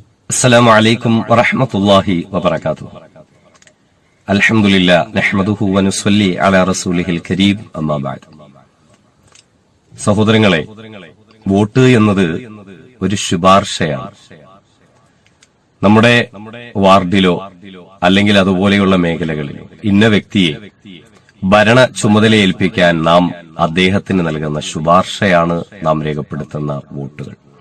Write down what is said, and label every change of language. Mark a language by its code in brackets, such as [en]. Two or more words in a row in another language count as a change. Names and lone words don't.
[ar] السلام عليكم ورحمة الله وبركاته. الحمد لله نحمده ونصلي على رسوله الكريم أما بعد. [ml] സഹോദരങ്ങളെ, വോട്ട് എന്നത് ഒരു ശുപാർശയാണ്. നമ്മുടെ വാർഡിലോ അല്ലെങ്കിൽ അതുപോലെയുള്ള മേഖലകളിലോ ഇന്ന വ്യക്തിയെ ഭരണ ചുമതല ഏൽപ്പിക്കാൻ നാം അദ്ദേഹത്തിന് നൽകുന്ന ശുപാർശയാണ് നാം രേഖപ്പെടുത്തുന്ന വോട്ടുകൾ.